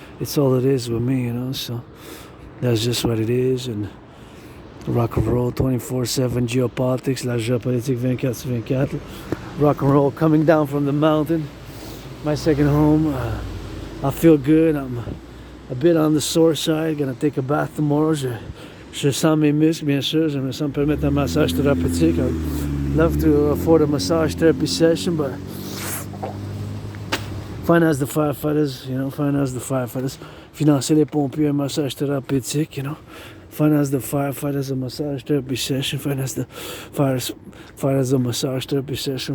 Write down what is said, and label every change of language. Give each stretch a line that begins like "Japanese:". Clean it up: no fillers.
English: It's all it is with me, you know, so that's just what it is. And rock and roll 24/7 geopolitics,
French: la géopolitique 24/24.
English: Rock and roll coming down from the mountain, my second home. I feel good. I'm a bit on the sore side. Gonna take a bath tomorrow.
French: Je sens mes muscles, bien sûr. Je me sens permettre un massage thérapeutique.
English: I'd love to afford a massage therapy session, but finance the firefighters, you know, finance the firefighters.
French: Financer les pompiers, un massage thérapeutique,
English: you know. Finance the firefighters, a massage therapy session. Finance the fighters, a massage therapy session.